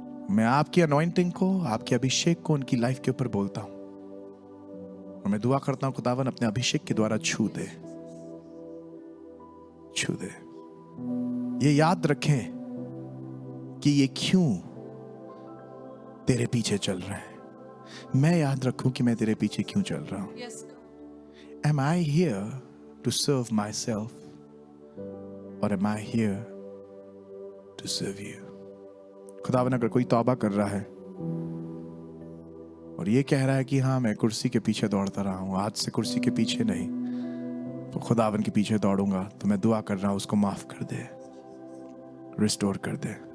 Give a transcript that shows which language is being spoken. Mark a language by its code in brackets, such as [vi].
[hi] मैं आपकी अनॉइंटिंग को, आपके अभिषेक को उनकी लाइफ के ऊपर बोलता हूं, और मैं दुआ करता हूं खुदावन अपने अभिषेक के द्वारा छू दे। ये याद रखें कि ये क्यों तेरे पीछे चल रहे हैं। मैं याद रखूं कि मैं तेरे पीछे क्यों चल रहा हूं। [en] Yes. Am I here to serve myself, or am I here to serve you? [hi] खुदावन अगर कोई तौबा कर रहा है और ये कह रहा है कि हाँ मैं कुर्सी के पीछे दौड़ता रहा हूं, आज से कुर्सी के पीछे नहीं तो खुदावन के पीछे दौड़ूंगा, तो मैं दुआ कर रहा हूं उसको माफ कर दे, रिस्टोर कर दे।